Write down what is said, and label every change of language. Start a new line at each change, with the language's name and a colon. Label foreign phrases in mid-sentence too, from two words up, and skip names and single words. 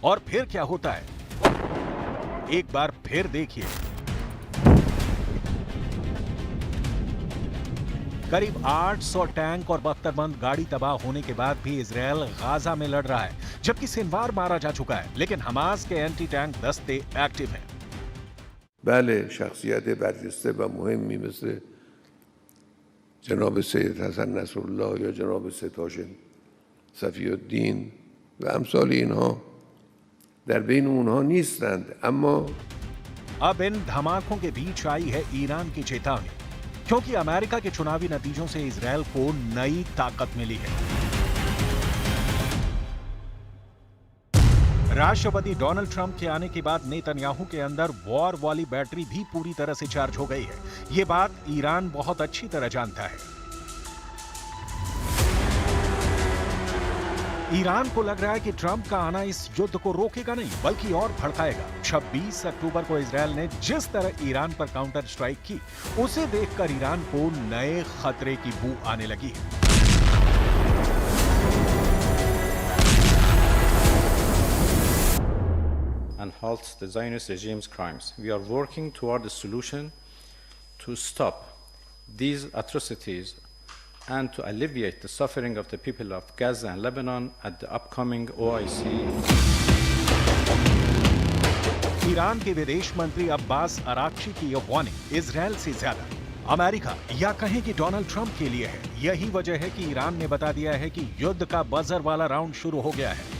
Hindi: और फिर क्या होता है, एक बार फिर देखिए। करीब 800 टैंक और बख्तरबंद गाड़ी तबाह होने के बाद भी इजराइल गाजा में लड़ रहा है, जबकि सिनवार मारा जा चुका है, लेकिन हमास के
English: anti tank
Hindi: दस्ते एक्टिव हैं।
Persian: بله شخصیت برجسته و مهمی مثل جناب سید حسن نصرالله یا جناب سید هاشم صفی الدین و امثال اینها در بین اونها نیستند. اما
Hindi: अब इन धमाकों के बीच आई है ईरान की चेतावनी, क्योंकि अमेरिका के चुनावी नतीजों से इजराइल को नई ताकत मिली है। राष्ट्रपति डोनाल्ड ट्रंप के आने के बाद नेतन्याहू के अंदर वॉर वाली बैटरी भी पूरी तरह से चार्ज हो गई है। ये बात ईरान बहुत अच्छी तरह जानता है। ईरान को लग रहा है कि ट्रंप का आना इस युद्ध को रोकेगा नहीं, बल्कि और भड़काएगा। 26 अक्टूबर को इजराइल ने जिस तरह ईरान पर
English: counter strike
Hindi: की, उसे देखकर ईरान को नए खतरे की बू आने लगी है।
English: And halt the Zionist regime's crimes. We are working toward a solution to stop these atrocities and to alleviate the suffering of the people of Gaza and Lebanon at the upcoming OIC.
Hindi: ईरान के विदेश मंत्री अब्बास अराक्ची की यह वार्निंग इजराइल से ज्यादा अमेरिका या कहें कि डोनाल्ड ट्रंप के लिए है। यही वजह है कि ईरान ने बता दिया है कि युद्ध का बजर वाला राउंड शुरू हो गया है।